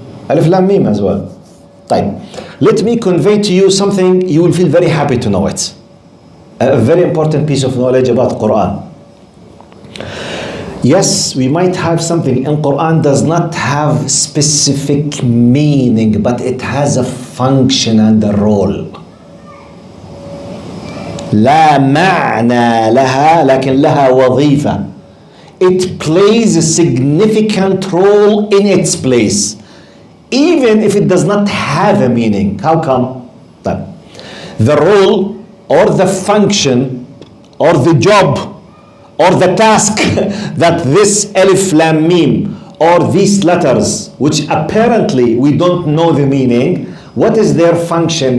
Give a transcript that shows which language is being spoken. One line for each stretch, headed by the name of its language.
English: Alif Lam Mim as well. طيب, let me convey to you something you will feel very happy to know it. A very important piece of knowledge about Quran. Yes, we might have something in Quran does not have specific meaning, but it has a function and a role.
Arabic: لا معنى لها لكن لها وظيفة.
English: It plays a significant role in its place, even if it does not have a meaning. How come? The role or the function or the job or the task that this Alif Lam Mim or these letters, which apparently we don't know the meaning, what is their function?